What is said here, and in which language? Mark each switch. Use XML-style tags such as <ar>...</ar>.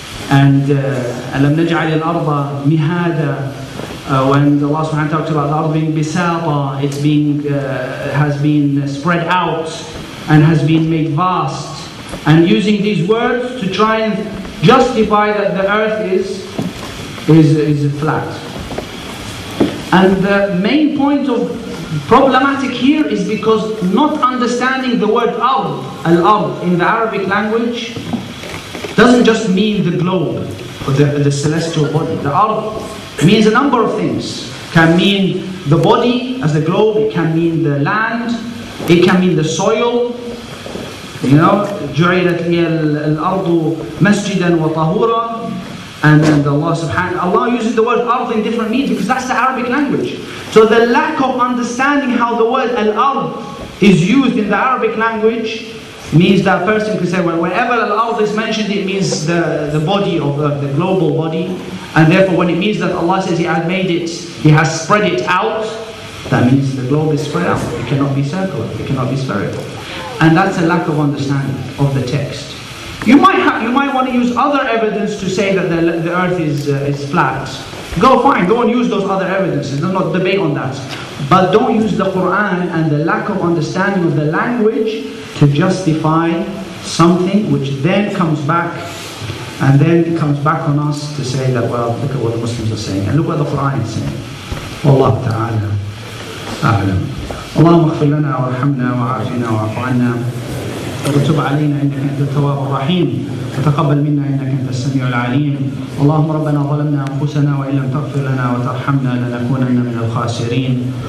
<en>And</en> <ar>أَلَمْ نَجْعَلِ الْأَرْضَ مِهَادًا</ar> <en>when Allah subhanahu wa ta'ala talks about the ard being bisata, it's being, has been spread out and has been made vast, and using these words to try and justify that the earth is flat. And the main point of problematic here is because not understanding the word ard, al-ard, in the Arabic language doesn't just mean the globe or the celestial body. The ard means a number of things. It can mean the body as the globe, it can mean the land, it can mean the soil. You know,</en> <ar>جُعِلَتْ لِيَ الْأَرْضُ مَسْجِدًا وَطَهُورًا.</ar> <en>And Allah uses the word ard in different meanings because that's the Arabic language. So the lack of understanding how the word al-ard is used in the Arabic language means that a person can say, well, whenever al-ard is mentioned, it means the body of the global body. And therefore when it means that Allah says He has made it, He has spread it out, that means the globe is spread out. It cannot be circular, it cannot be spherical. And that's a lack of understanding of the text. You might want to use other evidence to say that the earth is flat. Go and use those other evidences. Do not debate on that. But don't use the Quran and the lack of understanding of the language to justify something which then comes back on us to say that, well, look at what the Muslims are saying and look what the Quran is saying.</en> <ar>Wallahu ta'ala a'lam. اللهم اغفر لنا وارحمنا وعافنا واعف عنا وتب علينا انك انت التواب الرحيم وتقبل منا انك انت السميع العليم. اللهم ربنا ظلمنا انفسنا وان لم تغفر لنا وترحمنا لنكونن من الخاسرين.</ar>